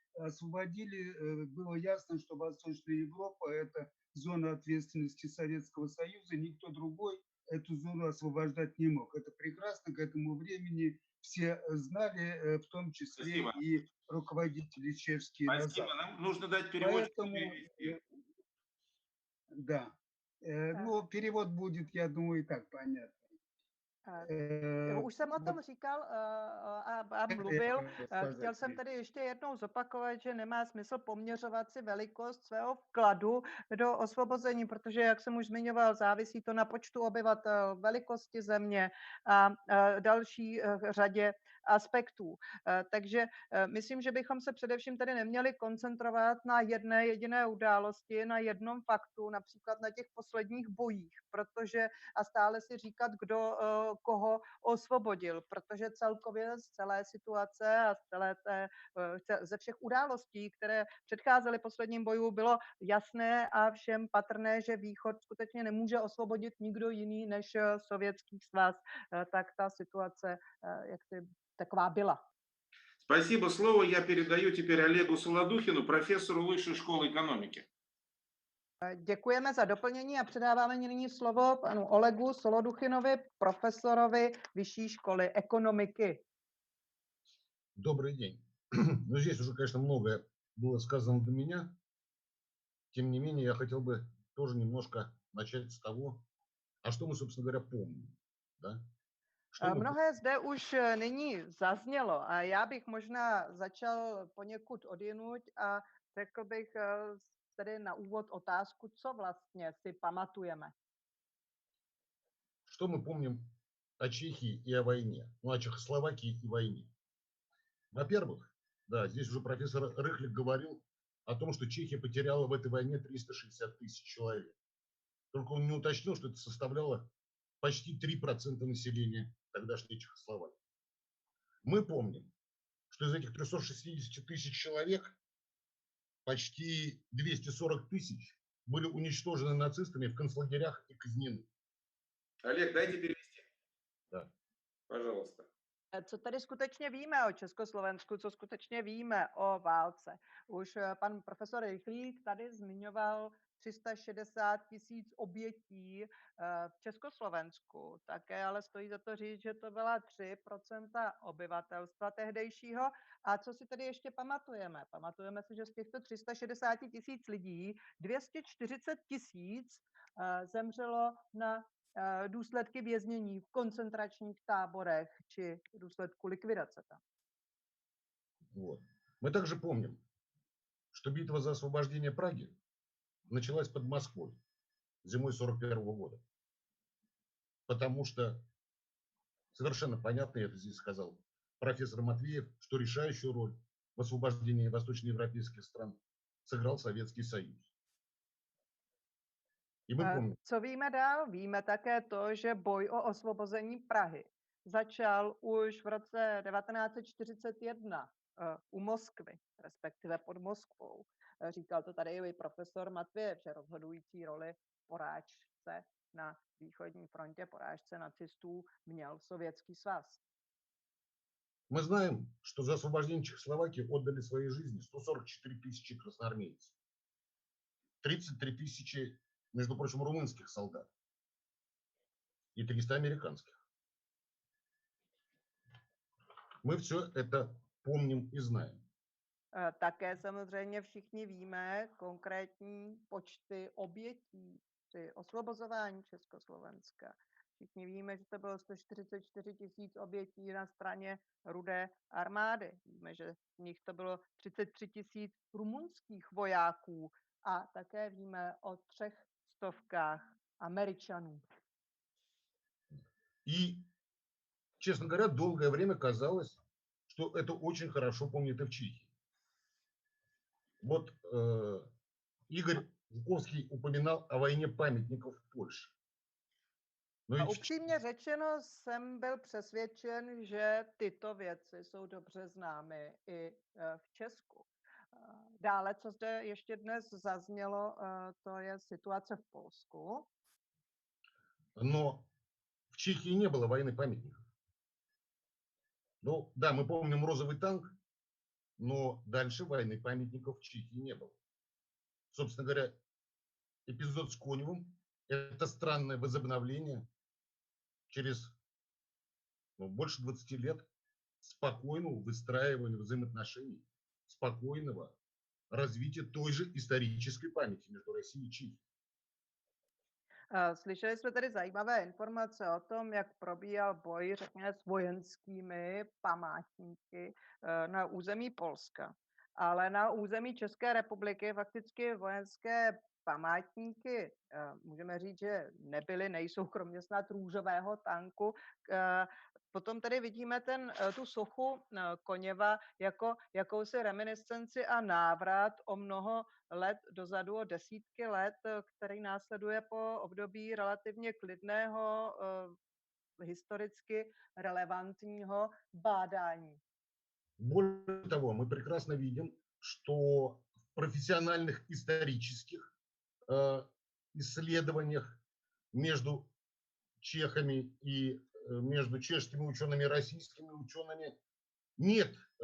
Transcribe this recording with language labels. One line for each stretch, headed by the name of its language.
Russian: Освободили, было ясно, что Восточная Европа – это зона ответственности Советского Союза, никто другой эту зону освобождать не мог. Это прекрасно, к этому времени все знали, в том числе Спасибо. и руководители чешские. Спасибо. Нам нужно дать переводчику Поэтому, перевести. да. Ну, перевод будет, я думаю, и так понятно.
Czech: Už jsem o tom říkal a mluvil. Chtěl jsem tedy ještě jednou zopakovat, že nemá smysl poměřovat si velikost svého vkladu do osvobození, protože, jak jsem už zmiňoval, závisí to na počtu obyvatel, velikosti země a další řadě aspektů. Takže myslím, že bychom se především tedy neměli koncentrovat na jedné jediné události, na jednom faktu, například na těch posledních bojích, protože a stále si říkat, kdo koho osvobodil, protože celkově z celé situace a ze všech událostí, které předcházely posledním bojům, bylo jasné a všem patrné, že Východ skutečně nemůže osvobodit nikdo jiný než Sovětský svaz, tak ta situace jak si taková byla.
Russian: Спасибо. Слово я передаю теперь Олегу Солодухину, профессору Высшей школы экономики.
Czech: Děkujeme za doplnění a předáváme nyní slovo panu Olegu Soloduchinovi, profesorovi Vyšší školy ekonomiky.
Russian: Добрый день. Ну, здесь уже, конечно, многое было сказано до меня. Тем не менее, я хотел бы тоже немножко начать с того, а что мы, собственно говоря, помним. Да?
Czech: Mnohé zde už nyní zaznělo a já bych možná začal poněkud odjinuť a řekl bych tedy na úvod otázku, co vlastně si pamatujeme.
Russian: Что мы помним о Чехии и о войне? Ну, о Чехословакии и войне. Во-первых, да, здесь уже профессор Рыхлик говорил о том, что Чехия потеряла в этой войне 360 тысяч человек. Только он не уточнил, что это составляло почти 3% населения тогдашней Чехословакии. Мы помним, что из этих 360 тысяч человек почти 240 тысяч были уничтожены нацистами в концлагерях и казнены. Олег, дайте перевести. Да. Пожалуйста.
Czech: Co tady skutečně víme o Československu, co skutečně víme o válce? Už pan profesor Rychlík tady zmiňoval 360 000 obětí v Československu. Také ale stojí za to říct, že to byla 3% obyvatelstva tehdejšího. A co si tedy ještě pamatujeme? Pamatujeme si, že z těchto 360 000 lidí 240 000 zemřelo na důsledky věznění v koncentračních táborech či důsledku likvidace tam.
Russian: Вот. Мы также помним, что битва за освобождение Праги началась под Москвой зимой 1941 года. Потому что совершенно понятно, я это здесь сказал профессор Матвеев, что решающую роль в освобождении восточноевропейских стран сыграл Советский Союз.
Czech: Co víme dál? Víme také to, že boj o osvobození Prahy začal už v roce 1941 u Moskvy, respektive pod Moskvou. Říkal to tady i profesor Matvějev, že rozhodující roli porážce na východní frontě, porážce nacistů měl Sovětský svaz.
Russian: Мы знаем, что за освобождение Чехословакии отдали свои жизни 144 тысячи красноармейцев, 33 тысячи, между прочим, румынских солдат и 300 американских. Мы все это помним и знаем.
Czech: Také samozřejmě všichni víme konkrétní počty obětí při osvobozování Československa. Všichni víme, že to bylo 144 000 obětí na straně Rudé armády. Víme, že v nich to bylo 33 000 rumunských vojáků a také víme o 300 Američanů.
Russian: И, честно говоря, долгое время казалось, что это очень хорошо помнят и в Чехии. Вот Игорь Жуковский упоминал о войне памятников в Польше.
Czech: A upřímně řečeno jsem byl přesvědčen, že tyto věci jsou dobře známy i v Česku. Dále, co zde ještě dnes zaznělo, to je situace v Polsku.
Russian: Но в Чехии не было войны памятников. Ну, да, мы помним розовый танк, но дальше войны памятников в Чехии не было. Собственно говоря, эпизод с Коневым – это странное возобновление через больше 20 лет спокойного выстраивания взаимоотношений, спокойного развития той же исторической памяти между Россией и Чехией.
Czech: Slyšeli jsme tady zajímavé informace o tom, jak probíhal boj, řekněme, s vojenskými památníky na území Polska. Ale na území České republiky fakticky vojenské památníky, můžeme říct, že nebyly, nejsou, kromě snad růžového tanku. Potom tady vidíme tu sochu Koněva jako jakousi reminiscenci a návrat o mnoho let dozadu, o desítky let, který následuje po období relativně klidného, historicky relevantního bádání.
Russian: Более того, мы прекрасно видим, что в профессиональных исторических исследованиях между чехами и между чешскими учеными и российскими учеными нет